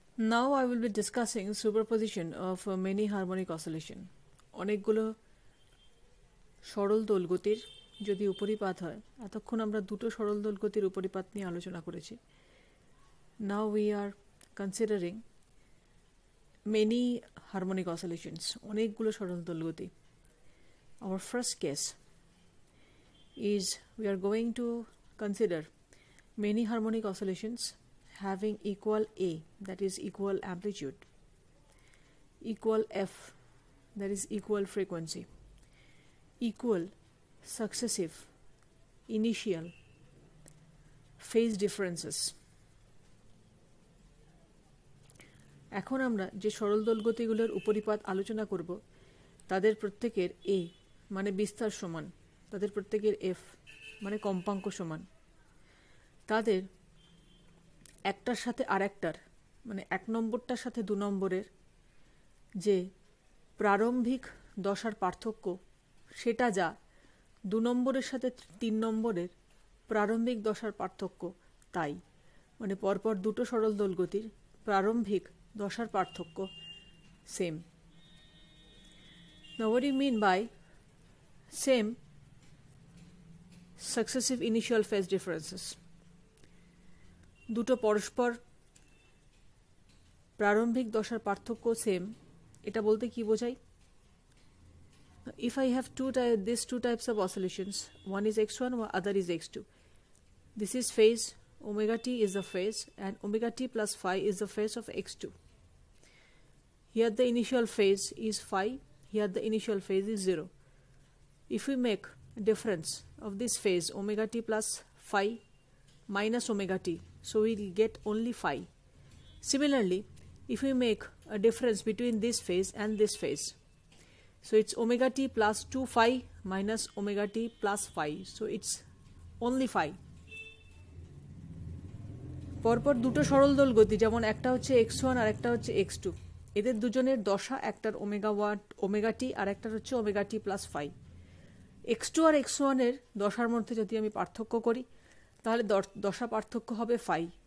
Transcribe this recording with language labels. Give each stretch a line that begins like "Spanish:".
English: Now I will be discussing superposition of many harmonic oscillation.
Bangla: অনেকগুলো সরল দোলগতির যদি উপরিপাত হয়, এতক্ষণ আমরা দুটো সরল দোলগতির উপরিপাত নিয়ে আলোচনা করেছি.
English: Now we are considering many harmonic oscillations,
Bangla: অনেকগুলো সরল দোলগতি.
English: Our first case is we are going to consider many harmonic oscillations having equal A, that is equal amplitude, equal F, that is equal frequency, equal successive initial phase differences.
Bangla: এখন আমরা যে সরল দোলগতিগুলোর উপরিপাত আলোচনা করব তাদের প্রত্যেকের A মানে বিস্তার সমান, তাদের প্রত্যেকের F মানে কম্পাঙ্ক সমান, তাদের একটার সাথে আরেকটার মানে এক নম্বরটার সাথে দু নম্বরের যে প্রারম্ভিক দশার পার্থক্য সেটা যা দু নম্বরের সাথে তিন নম্বরের প্রারম্ভিক দশার পার্থক্য তাই, মানে পরপর দুটো সরল দোলগতির প্রারম্ভিক দশার পার্থক্য same.
English: Now what do you mean by same successive initial phase differences?
Bangla: দুটো পরস্পর প্রারম্ভিক দশার পার্থক্য সেম, এটা বলতে কি বোঝায়?
English: If I have these two types of oscillations, one is x1, other is x2. This is phase, omega t is the phase, and omega t plus phi is the phase of x2. Here the initial phase is phi, here the initial phase is 0. If we make a difference of this phase, omega t plus phi minus omega t, so we will get only phi. Similarly, if we make a difference between this phase and this phase, so it's omega t plus 2 phi minus omega t plus phi, so it's only phi.
Bangla: পরপর দুটো সরল দোলগতি, যেমন একটা হচ্ছে x1 আর একটা হচ্ছে x2, এদের দুজনের দশা, একটার ওমেগা টি আর একটার হচ্ছে omega t plus phi. x2 আর x1 এর দশার মধ্যে যদি আমি পার্থক্য করি তাহলে দশা পার্থক্য হবে ফাই.